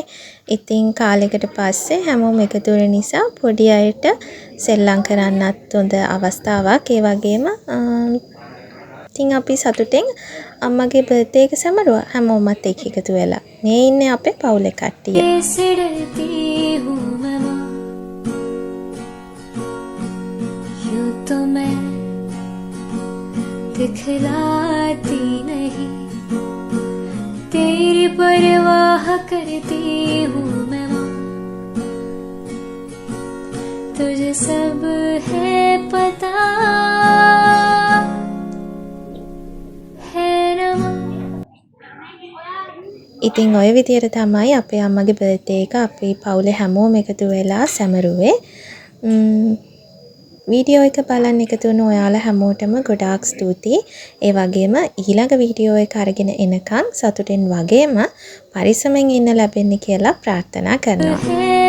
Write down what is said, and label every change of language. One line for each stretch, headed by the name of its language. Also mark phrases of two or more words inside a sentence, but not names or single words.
Sinhala: ඉතින් කාලෙකට පස්සේ හැමෝම එකතු වෙන නිසා පොඩි අයට සෙල්ලම් කරන්නත් හොඳ අවස්ථාවක්. ඒ වගේම ඉතින් අපි සතුටෙන් අම්මගේ බර්ත්ඩේ එක සමරුවා හැමෝමත් එක්ක එකතු වෙලා. මේ ඉන්නේ අපේ පවුලේ කට්ටිය.
Hindi: दिखलाती नहीं तेरी परवाह करती हूँ मैं तुझे सब है पता है ना.
Sinhala: ඉතින් ඔය විදියට තමයි අපේ අම්මගේ බර්ත්ඩේ එක අපේ පවුලේ හැමෝම එකතු වෙලා සැමරුවේ. වීඩියෝ එක බලන්න එකතු වුණ ඔයාලා හැමෝටම ගොඩාක් ස්තුතියි. ඒ වගේම ඊළඟ වීඩියෝ එක අරගෙන එනකන් සතුටින් වගේම පරිස්සමෙන් ඉන්න ලැබෙන්න කියලා ප්‍රාර්ථනා කරනවා.